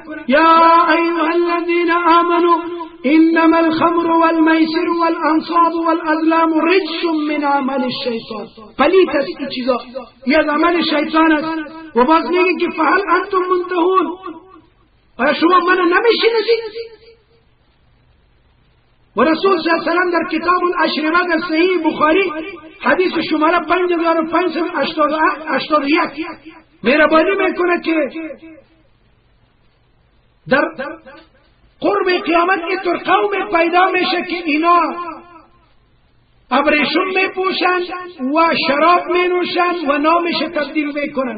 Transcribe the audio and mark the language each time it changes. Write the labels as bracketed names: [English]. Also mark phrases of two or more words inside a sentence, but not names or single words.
[Arabic] یا ایها الذین آمنوا انما الخمر والمیسر والانصاب والازلام رجس من عمل الشیطان، [Persian] پلیت است این چیزا، یه از عمل شیطان است. و باز میگه که [Arabic] فهل انتم منتهون، [Persian] آیا شما منو نمیشناسید؟ و رسول [Arabic] صلی اللہ علیہ وسلم [Persian] در کتاب الاشربه در صحیح بخاری حدیث شماره 5581 مهربانی میکنه که در قرب قیامت اینطور قوم پیدا میشه که اینا ابریشم میپوشن و شراب مینوشن و نامش تبدیل میکنن.